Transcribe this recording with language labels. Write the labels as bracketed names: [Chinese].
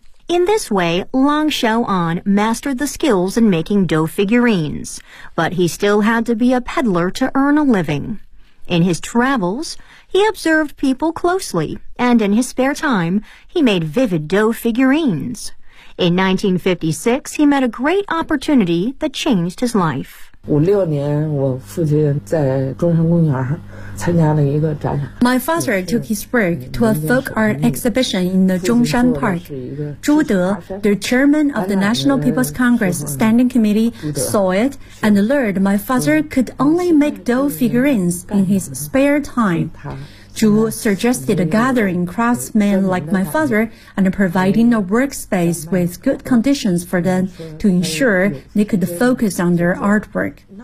[English] In this way, Long Shao'an mastered the skills in making dough figurines, but he still had to be a peddler to earn a living. In his travels, he observed people closely, and in his spare time, he made vivid dough figurines. In 1956, he met a great opportunity that changed his life. [Chinese] 56年，我父亲在中山公园参加了一个展览。 [English] My father took his work to a folk art exhibition in the Zhongshan Park. 朱德 the chairman of the National People's Congress Standing Committee, saw it and learned my father could only make doll figurines in his spare time. Zhu suggested gathering craftsmen like my father and providing a workspace with good conditions for them to ensure they could focus on their artwork.